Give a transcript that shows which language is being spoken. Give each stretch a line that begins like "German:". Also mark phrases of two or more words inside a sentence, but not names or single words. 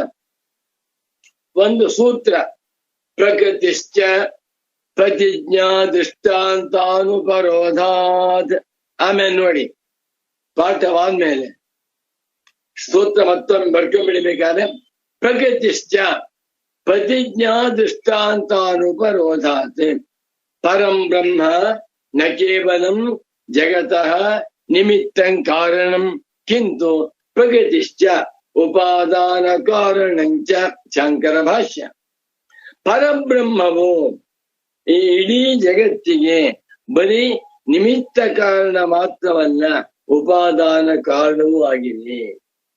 Kannada: ಒಂದು ಸೂತ್ರ,
Sanskrit: ಪ್ರಕೃತಿಶ್ಚ ಪ್ರತಿಜ್ಞಾ ದೃಷ್ಟಾಂತಾನುಪರೋಧಾತ್.
Kannada: ಆಮೇಲೆ ನೋಡಿ, ಪಾಠವಾದ್ಮೇಲೆ ಸೂತ್ರ ಮತ್ತೊಮ್ಮೆ ಬರ್ಕೊಂಡ್ಬಿಡಬೇಕಾದ್ರೆ,
Sanskrit: ಪ್ರಕೃತಿಶ್ಚ ಪ್ರತಿಜ್ಞಾ ದೃಷ್ಟಾಂತಾನುಪರೋಧಾತ್ ಪರಂ ಬ್ರಹ್ಮ ನ ಕೇವಲಂ ಜಗತಃ ನಿಮಿತ್ತಂ ಕಾರಣಂ ಕಿಂತು ಪ್ರಕೃತಿಶ್ಚ ಉಪಾದಾನ ಕಾರಣಂಚ.
Kannada: ಶಂಕರ ಭಾಷ್ಯ. ಪರಬ್ರಹ್ಮವು ಈ ಇಡೀ ಜಗತ್ತಿಗೆ ಬರೀ ನಿಮಿತ್ತ ಕಾರಣ ಮಾತ್ರವಲ್ಲ, ಉಪಾದಾನ ಕಾರಣವೂ ಆಗಿದೆ.